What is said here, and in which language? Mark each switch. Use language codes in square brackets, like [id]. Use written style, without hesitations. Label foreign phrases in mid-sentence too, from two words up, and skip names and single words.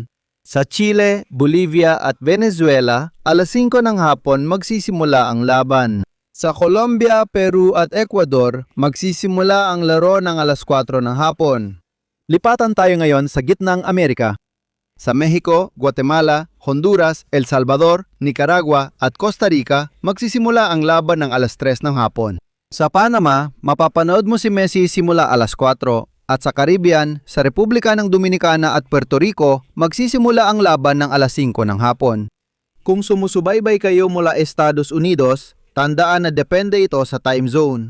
[tl] Sa Chile, Bolivia at Venezuela, alas 5 ng hapon magsisimula ang laban. Sa Colombia, Peru at Ecuador, magsisimula ang laro ng alas 4 ng hapon. Lipatan tayo ngayon sa gitnang Amerika. Sa Mexico, Guatemala, Honduras, El Salvador, Nicaragua at Costa Rica, magsisimula ang laban ng alas 3 ng hapon. Sa Panama, mapapanood mo si Messi simula alas 4 at sa Caribbean, sa Republika ng Dominicana at Puerto Rico, magsisimula ang laban ng alas 5 ng hapon. Kung sumusubaybay kayo mula Estados Unidos, tandaan na depende ito sa [en] time zone.